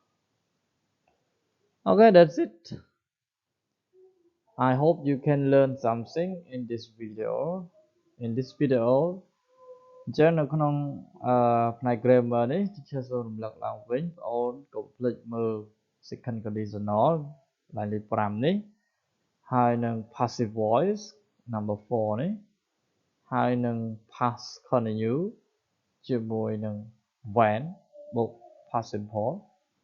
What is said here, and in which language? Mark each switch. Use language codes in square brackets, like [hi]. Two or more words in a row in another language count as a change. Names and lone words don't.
[en] Okay, that's it. I hope you can learn something in this video. In this video [km] អញ្ចឹងនៅក្នុងផ្នែក grammar នេះ teacher សូមរំលឹកឡើងវិញបងអូនកុំភ្លេចមើល [en] second conditional [km] ឡើងលេខ5នេះហើយនឹង [en] passive voice number 4 [km] នេះហើយនឹង [en] past continue [km] ជាមួយនឹង when បូក [en] past simple